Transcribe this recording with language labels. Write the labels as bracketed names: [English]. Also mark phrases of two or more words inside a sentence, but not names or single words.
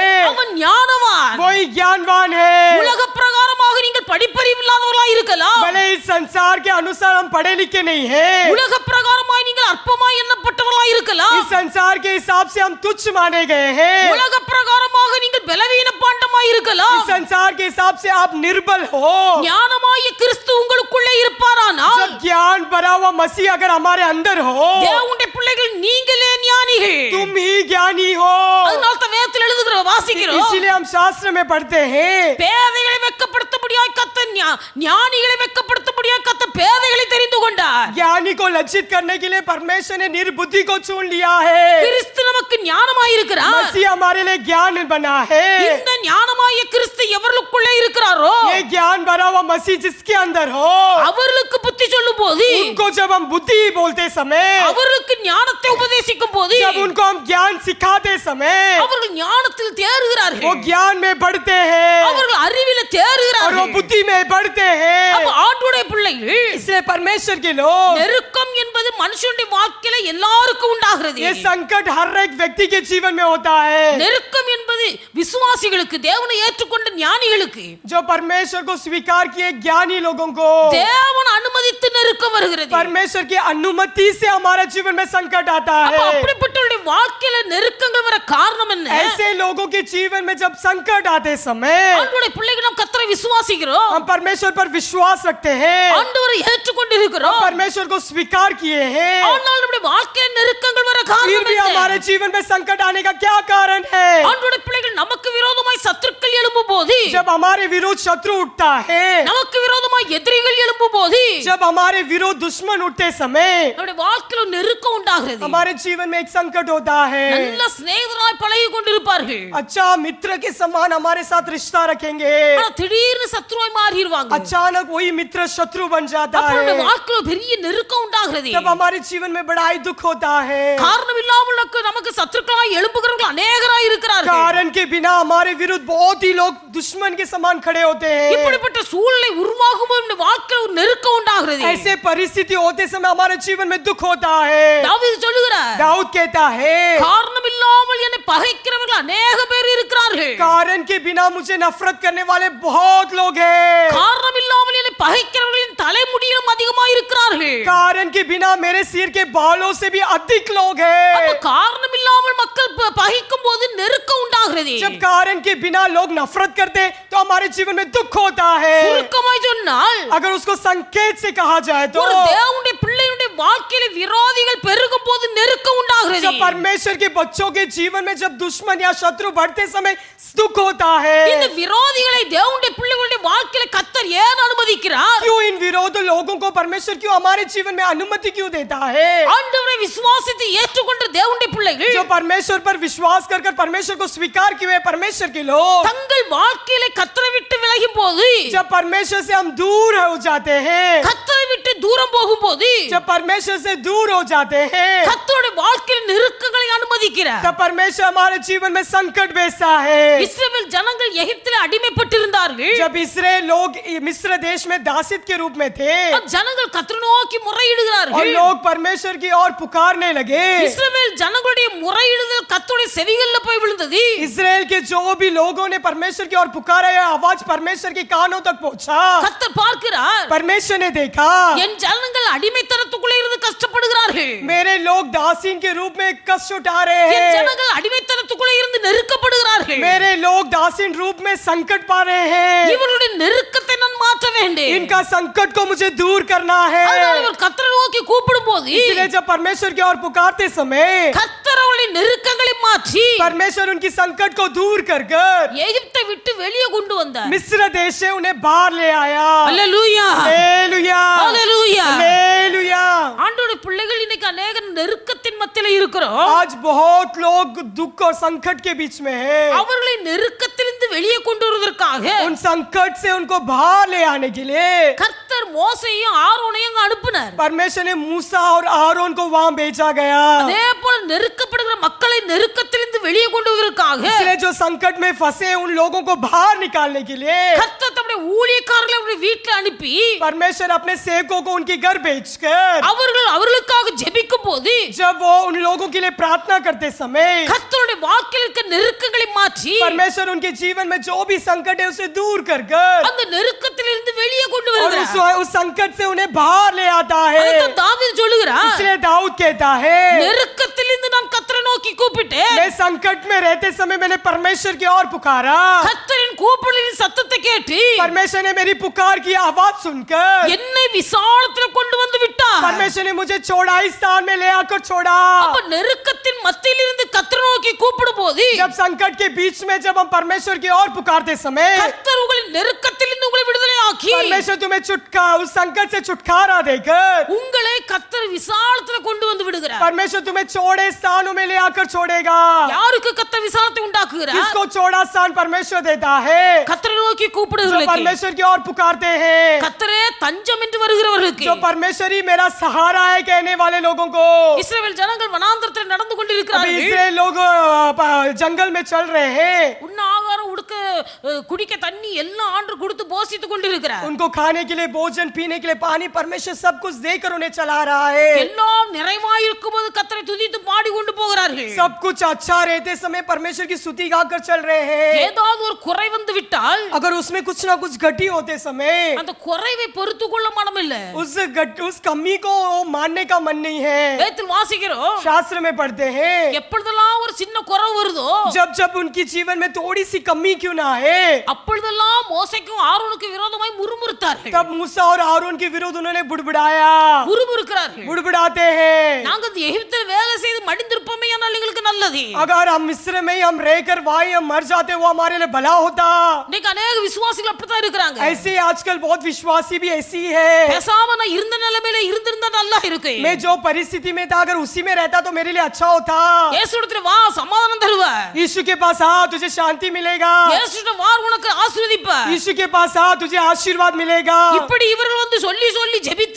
[Tamil] அவன் ஞானவான். [Hindi] वही ज्ञानवान है. [Tamil] உலக பிரகாரமாக நீங்கள் படிப்பறிவு இல்லாதவர்களாய் இருக்கலாம். [Hindi] भले इस संसार के अनुसार हम पढ़े लिखे नहीं है, [Tamil] உலக பிரகாரமாய் நீங்கள் அற்பமாய் எண்ணப்பட்டவர்களாய் இருக்கலாம். [Hindi] इस संसार के हिसाब से हम तुच्छ माने गए हैं. [Tamil] உலக பிரகாரமாக நீங்கள் பலவீன பாண்டமாய் இருக்கலாம். [Hindi] इस संसार के हिसाब से आप निर्बल हो. [Tamil] ஞானமாய கிறிஸ்து உங்களுக்குள்ளே இருப்பாரானால், [Hindi] जब ज्ञान भरा हुआ मसीह अगर हमारे अंदर हो, [Tamil] தேவனுடைய பிள்ளைகள் நீங்களே ஞானிகள். [Hindi] तुम ही ज्ञानी हो. [Tamil] அதனால தான் வேதத்தில் எழுதுகிற வாசிக்கிறோம். [Hindi] इसीलिए हम शास्त्र में पढ़ते हैं, [Tamil] பேதைகளை வெட்கப்படுத்தும்படியாய் கர்த்தர் ஞானிகளை வெட்கப்படுத்தும்படியாய் கர்த்தர் பேதைகளை தெரிந்து கொண்டார். [Hindi] ज्ञानी को लज्जित करने के लिए परमेश्वर ने निर्बुद्धि को चुन लिया है. [Tamil] கிறிஸ்து நமக்கு ஞானமாய் இருக்கிறார். [Hindi] मसीह हमारे लिए ज्ञान बना है. [Tamil] இந்த ஞானமாய கிறிஸ்து எவர்களுக்குள்ளே இருக்கிறாரோ, [Hindi] ये ज्ञान भरा हुआ मसीह जिसके अंदर हो, [Tamil] அவர்களுக்கு புத்தி சொல்லும் போது, [Hindi] उनको जब हम बुद्धि बोलते समय, [Tamil] அவர்களுக்கு ஞானத்தை உபதேசிக்கும் போது, [Hindi] जब उनको हम ज्ञान सिखाते समय, [Tamil] அவர்கள் ஞானத்தில் தேறுகிறார்கள். [Hindi] वो ज्ञान में बढ़ते हैं [Tamil] அவர்கள் அறிவில [Hindi] और वो [Tamil] தேறுகிறார்கள். [Hindi] बुद्धि में बढ़ते हैं. [Tamil] அப்ப ஆண்டவருடைய பிள்ளைகள், [Hindi] इसलिए परमेश्वर के लोग, [Tamil] நெருக்கம் என்பது மனுஷனுடைய வாழ்க்கையில எல்லாருக்கும் உண்டாகிறது. [Hindi] ये संकट हर एक व्यक्ति के जीवन में होता है. [Tamil] நெருக்கம் என்பது விசுவாசிகளுக்கு, தேவனை ஏற்றுக்கொண்ட ஞானிகளுக்கு, [Hindi] जो परमेश्वर को स्वीकार किए ज्ञानी लोगों को [Tamil] தேவன் அனுமதித்து நெருக்கம் வருகிறது. [Hindi] परमेश्वर की अनुमति से हमारे जीवन में संकट आता [Tamil] அப்ப [Hindi] है. [Tamil] அப்படிப்பட்டவருடைய வாழ்க்கையில நெருக்கங்கள் வர காரணம் என்ன? [Hindi] ऐसे लोगों के जीवन में जब संकट आते समय, [Tamil] ஆண்டவருடைய பிள்ளைகள் நாம் கர்த்தரை விசுவாசிக்கிறோம், [Hindi] हम परमेश्वर पर विश्वास रखते हैं, [Tamil] ஆண்டவரை ஏற்றுக்கொண்டிருக்கிறோம். [Hindi] परमेश्वर को स्वीकार किए हैं, [Tamil] ஆனால் நம்முடைய வாழ்க்கையில நெருக்கங்கள் வர [Hindi] फिर [Tamil] காரணம் [Hindi] भी [Tamil] என்ன? [Hindi] हमारे जीवन में संकट आने का क्या कारण है? [Tamil] ஆண்டவருடைய பிள்ளைகள் நமக்கு விரோதமாய் சத்துருக்கள் எழும்பும் போது, [Hindi] जब हमारे विरोध शत्रु उठता है, [Tamil] நமக்கு விரோதமாய் எதிரிகள் எழும்பும் போது, [Hindi] जब हमारे विरोध दुश्मन उठते समय, [Tamil] நம்முடைய வாழ்க்கையில நெருக்கம் உண்டாகிறது. [Hindi] हमारे जीवन में एक संकट होता है. [Tamil] நல்ல சிநேகிதராய் பழகி கொண்டிருப்பார்கள், [Hindi] अच्छा मित्र के समान हमारे साथ रिश्ता रखेंगे, [Tamil] ஆனா திடீர்னு சத்துருவாய் மாறிடுவாங்க. [Hindi] अचानक वही मित्र शत्रु बन जाता [Tamil] அப்ப நம்முடைய [Hindi] है. [Tamil] வாழ்க்கையில பெரிய நெருக்கம் உண்டாகிறது. [Hindi] तब हमारे जीवन में बड़ा ही दुख होता है. [Tamil] காரணம் இல்லாமல் நமக்கு சத்துருக்களாய் எழும்புகிறவர்கள் अनेகராய் இருக்கிறார்கள். [Hindi] कारण के बिना हमारे विरुद्ध बहुत ही लोग दुश्मन के समान खड़े होते हैं. [Tamil] இப்படிப்பட்ட சூழ்நிலை உருவாகும் போது நம்முடைய வாழ்க்கையில ஒரு நெருக்கம் உண்டாகிறது. [Hindi] ऐसे परिस्थिति होते समय हमारे जीवन में दुख होता है. [Tamil] தாவீது சொல்லுகிறார், [Hindi] दाऊद कहता है, [Tamil] காரணம் இல்லாமல் என்னை பகைக்கிறவர்கள் अनेக பேர் இருக்கிறார்கள். [Hindi] कारण के बिना मुझे नफरत करने वाले बहुत लोग हैं. [Tamil] காரணம் இல்லாமல் என்னை பகைக்கிறவர்களின் தலைமுடியிலும் அதிகமாக இருக்கிறார்கள். [Hindi] कारण के बिना मेरे सिर के बालों से भी अधिक लोग हैं. [Tamil] அப்ப காரணம் இல்லாமல் மக்கள் பகைக்கும் போது நெருக்கம் உண்டாகிறது. [Hindi] जब कारण के बिना लोग नफरत करते तो हमारे जीवन में दुख होता है. [Tamil] சுருக்கமாய் சொன்னால், [Hindi] अगर उसको संकेत से कहा जाए तो [Tamil] ஒரு தேவனுடைய பிள்ளையுடைய வாழ்க்கையில விரோதிகள் பெருகும் போது நெருக்கம் உண்டாகிறது. [Hindi] जब परमेश्वर के बच्चों के जीवन में जब दुश्मन या शत्रु बढ़ते समय दुख होता है. [Tamil] இந்த விரோதிகளை தேவனுடைய பிள்ளைகளுடைய வாழ்க்கையில கர்த்தர் ஏன் அனுமதிக்கிறார்? [Hindi] क्यों इन विरोध लोगों को परमेश्वर क्यों हमारे जीवन में अनुमति क्यों देता है? [Tamil] ஆண்டவரை விசுவாசித்து ஏற்றுக்கொண்ட தேவனுடைய பிள்ளைகள் [Hindi] जो परमेश्वर पर विश्वास कर कर परमेश्वर को स्वीकार किए हुए परमेश्वर के लोग, [Tamil] தங்கள் வாழ்க்கையில கர்த்தரை விட்டு விலகும் போது, [Hindi] जब परमेश्वर से हम दूर हो जाते हैं, [Tamil] கர்த்தரை விட்டு தூரம் போகும்போது, [Hindi] जब परमेश्वर से दूर हो जाते हैं, [Tamil] கர்த்தருடைய வாழ்க்கையில நெருக்கங்களை அனுமதிக்கிறார். [Hindi] तब परमेश्वर हमारे जीवन में संकट भेजता है. [Tamil] இஸ்ரவேல் ஜனங்கள் எகிப்திலே அடிமைப்பட்டிருந்தார்கள். [Hindi] जब इस्राएल लोग मिस्र देश में दासित के रूप में थे [Tamil] ஜனங்கள் கர்த்தரை நோக்கி [Hindi] और [Tamil] முறையிடுகிறார்கள். [Hindi] लोग परमेश्वर की ओर पुकारने लगे, [Tamil] இஸ்ரவேல் ஜனங்களுடைய முறையிடுதல் கர்த்தருடைய செவிகளில் போய் விழுந்தது. [Hindi] इस्राएल के जो भी लोगों ने परमेश्वर की ओर पुकारा, यह आवाज परमेश्वर के कानों तक पहुंचा. [Tamil] கர்த்தர் பார்க்கிறார், [Hindi] परमेश्वर ने देखा, [Tamil] என் ஜனங்கள் அடிமைத்தனத்துக்குள்ளே இருந்து கஷ்டப்படுகிறார்கள். [Hindi] मेरे लोग दासीन के रूप में कष्ट उठा रहे [Tamil] என் [Hindi] हैं, [Tamil] ஜனங்கள் அடிமைத்தனத்துக்குள்ளே இருந்து நெருக்கப்படுகிறார்கள். [Hindi] मेरे लोग दासीन रूप में संकट पा रहे हैं. [Tamil] இவருடைய நெருக்கத்தை நான் மாற்ற வேண்டும். [Hindi] इनका संकट को मुझे दूर करना है. [Tamil] அதனால இவர் கர்த்தரை நோக்கி கூப்பிடும்போது, [Hindi] इसलिए जब परमेश्वर की ओर पुकारते समय [Tamil] கர்த்தர் அவருடைய நெருக்கங்களை மாற்றி [Hindi] परमेश्वर उनकी संकट को दूर कर कर [Tamil] எகிப்தை விட்டு வெளியே கொண்டு வந்தார். [Hindi] मिस्र देश से उन्हें बाहर ले आया. [Tamil] அல்லேலூயா, [Hindi] हालेलुया, [Tamil] அல்லேலூயா. [Hindi] हालेलुया. [Tamil] ஆண்டவருடைய பிள்ளைகள் இன்னைக்கு अनेक நெருக்கத்தின் மத்தியில இருக்கிறோம். [Hindi] आज बहुत लोग दुख और संकट के बीच में हैं. [Tamil] அவர்களை நெருக்கத்திலிருந்து வெளியே கொண்டு வருவதற்காக [Hindi] उन संकट से उनको बाहर ले आने के लिए [Tamil] கர்த்தர் மோசேயையும் ஆரோனையும் அங்க அனுப்பினார். [Hindi] परमेश्वर ने मूसा और आरोन को वहां भेजा गया. [Tamil] அதே போல நெருக்கப்படுகிற மக்களை நெருக்கத்திலிருந்து வெளியே கொண்டு வருவதற்காக [Hindi] इसलिए जो संकट में फंसे उन लोगों को बाहर निकालने के लिए [Tamil] கர்த்தர் தம்முடைய ஊழியக்காரர்களை அவருடைய வீட்டில் அனுப்பி [Hindi] परमेश्वर अपने सेवकों को उनके घर भेजकर [Tamil] அவர்களுக்காக ஜெபிக்கும் போது [Hindi] जब वो उन लोगों के लिए प्रार्थना करते समय [Tamil] கர்த்தருடைய வாழ்க்கையில் இருக்க நெருக்கங்களை மாற்றி [Hindi] परमेश्वर उनके जीवन में जो भी संकट है उसे दूर कर कर [Tamil] அந்த நெருக்கத்திலிருந்து வெளியே கொண்டு [Hindi] और [Tamil] வருகிறார். [Hindi] उस संकट से उन्हें बाहर ले आता है। [Tamil] அதுதான் தாவீது சொல்லுகிறார், [Hindi] इसलिए दाऊद कहता है [Tamil] நெருக்கத்திலிருந்து நான் கர்த்தரை நோக்கி கூப்பிட்டேன், [Hindi] मैं संकट में रहते समय मैंने परमेश्वर की ओर पुकारा, [Tamil] கர்த்தரின் கூப்பிடுதலின் சத்தத்தை கேட்டு [Hindi] परमेश्वर ने मेरी पुकार की आवाज सुनकर [Tamil] என்னை விசாலத்தில் கொண்டு வந்து விட்டார். [Hindi] परमेश्वर ने मुझे चौड़ाई स्थान में ले आकर छोड़ा। [Tamil] அப்ப நெருக்கத்தின் மத்தியில் இருந்து கர்த்தரை நோக்கி கூப்பிடும் போது [Hindi] जब संकट के बीच में जब हम परमेश्वर की ओर पुकारते समय [Tamil] கர்த்தர் உங்களை நெருக்கத்திலிருந்து உங்களை விடுதலை ஆக்கி [Hindi] परमेश्वर तुम्हें उस संकट से छुटकारा देकर [Tamil] உங்களை கர்த்தர் விசாலத்தில் கொண்டு வந்து விடுகிறார். [Hindi] परमेश्वर तुम्हें चौड़े स्थानों में ले आकर छोड़ेगा। [Tamil] யாருக்கு கர்த்தர் விசாலத்தை உண்டாக்குகிறார்? [Hindi] किसको चौड़ा स्थान परमेश्वर देता है? [Tamil] கர்த்தரை நோக்கி [Hindi] जो [Tamil] கூப்பிடுகிறவர்களுக்கு, [Hindi] परमेश्वर की ओर पुकारते हैं, [Tamil] கர்த்தரே தஞ்சம் என்று வருகிறவர்களுக்கு. [Hindi] जो परमेश्वर ही मेरा सहारा है कहने वाले लोगों को। [Tamil] இஸ்ரவேல் ஜனங்கள் வனாந்தரத்தில் நடந்து [Hindi] अभी [Tamil] கொண்டிருக்கிறார்கள். [Hindi] इसराइल लोग जंगल में चल रहे हैं, [Tamil] உண்ண ஆகாரம் உடுக்க குடிக்க தண்ணி எல்லாம் ஆண்டு கொடுத்து போஷித்துக் கொண்டிருக்கிறார். [Hindi] उनको खाने के लिए भोजन पीने के लिए पानी परमेश्वर सब कुछ देकर उन्हें चला रहा है। [Tamil] எல்லாம் நிறைவாயிருக்கும் போது கர்த்தரை துதித்து பாடி கொண்டு போகிறார்கள். [Hindi] सब कुछ अच्छा रहते समय परमेश्वर की स्तुति गाकर चल रहे हैं। [Tamil] ஏதாவது ஒரு குறை வந்து விட்டால் [Hindi] अगर उसमें कुछ ना कुछ घटी होते समय [Tamil] அந்த குறைவை பொறுத்துக் கொள்ள மனம் இல்ல. [Hindi] उस कमी को मानने का मन नहीं है। [Tamil] வேதத்தில் வாசிக்கிறோம், [Hindi] शास्त्र में पढ़ते हैं [Tamil] எப்பொழுதெல்லாம் ஒரு சின்ன குறை வருதோ [Hindi] जब जब उनकी जीवन में थोड़ी सी कमी क्यों ना है, [Tamil] அப்பொழுதெல்லாம் மோசேக்கும் ஆரோனுக்கு விரோதமாய் முறுமுறுத்தார்கள். [Hindi] तब मूसा और हारून के विरुद्ध उन्होंने बुड़बुड़ाया, [Tamil] முறுமுறுக்கிறார்கள். [Hindi] बुड़बुड़ाते हैं। [Tamil] நாங்க இந்த எகிப்தில் வேலை செய்து மடிந்திருப்போமே ஆனால் எங்களுக்கு நல்லது. [Hindi] अगर हम मिस्र में ही हम रहकर वहीं हम मर जाते वो हमारे लिए भला होता। [Tamil] இன்னைக்கு अनेक விசுவாசிகள் அப்படித்தான் இருக்கிறாங்க. [Hindi] ऐसे आजकल बहुत विश्वासी भी ऐसी है, [Tamil] பேசாம நான் இருந்த நிலைமையில இருந்திருந்தா நல்லா இருக்கு. [Hindi] मैं जो परिस्थिति में था अगर उसी में रहता तो मेरे लिए अच्छा होता। [Tamil] இயேசுவிடத்துல வா, சமாதானம் தருவார். [Hindi] यीशु के पास आ तुझे शांति मिलेगा, [Tamil] இயேசுவிடம் வா, உனக்கு ஆசீர்வதிப்பார். [Hindi] यीशु के पास आ तुझे आशीर्वाद मिलेगा। [Tamil] இப்படி இவர்கள் வந்து சொல்லி சொல்லி ஜெபித்து